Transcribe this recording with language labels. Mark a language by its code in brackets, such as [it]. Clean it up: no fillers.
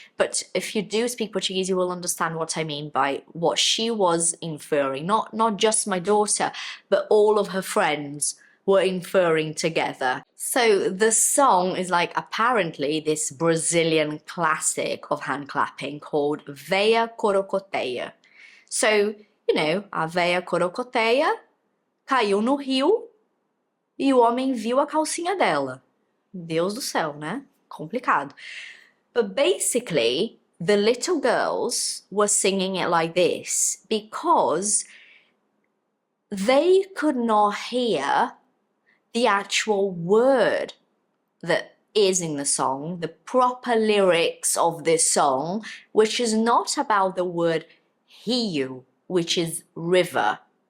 [en] But if you do speak Portuguese, you will understand what I mean by what she was inferring. Not just my daughter, but all of her friends were inferring together. So the song is like apparently this Brazilian classic of hand clapping called Veia Corocoteia. [pt] So, you know, a veia corocoteia caiu no rio e o homem viu a calcinha dela. Deus do céu, né? Complicado. [en] But basically, the little girls were singing it like this because they could not hear the actual word that is in the song, the proper lyrics of this song, which is not about the word rio, which is river.